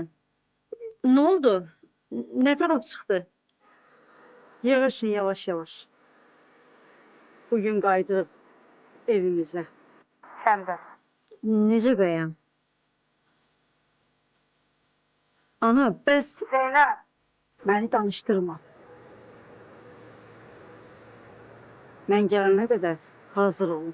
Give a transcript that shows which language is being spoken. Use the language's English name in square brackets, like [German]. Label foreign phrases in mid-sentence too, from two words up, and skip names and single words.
[Turkish] Ne oldu? Ne cevap çıktı? [Azerbaijani] Yavaşın, yavaş. Bugün qayıdırıq evimizə. Sən də. Necə bəyəm? Ana, bəs Zeynəb. məni danışdırma. Mən gələnə qədər hazır olun.